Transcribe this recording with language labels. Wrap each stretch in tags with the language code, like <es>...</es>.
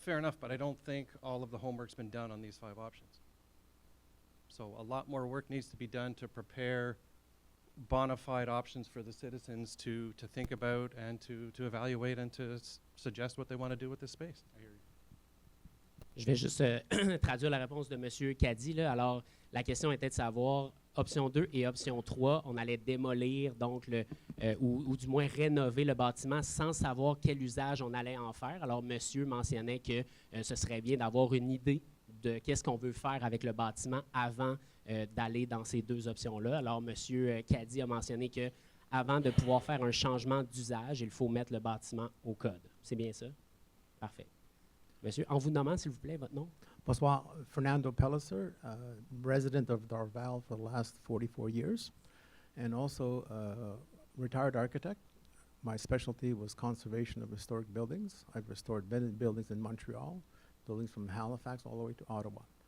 <en>fair enough, but I don't think all of the homework's been done on these 5 options. So a lot more work needs to be done to prepare bona fide options for the citizens to think about and to evaluate and to suggest what they want to do with this space. I hear you.</en> <fr>Je vais juste traduire la réponse de M. Caddy. Là. Alors, la question était de savoir, option 2 et option 3, on allait démolir donc ou du moins rénover le bâtiment sans savoir quel usage on allait en faire. Alors, monsieur mentionnait que ce serait bien d'avoir une idée de qu'est-ce qu'on veut faire avec le bâtiment avant d'aller dans ces 2 options-là. Alors, monsieur Caddy a mentionné que avant de pouvoir faire un changement d'usage, il faut mettre le bâtiment au code. C'est bien ça? Parfait. Monsieur, en vous nommant, s'il vous plaît, votre nom?</fr> <en>Bonsoir, Fernando Pellicer, resident of Dorval for the last 44 years, and also retired architect. My specialty was conservation of historic buildings. I've restored buildings in Montreal, buildings from Halifax all the way to Ottawa.</en>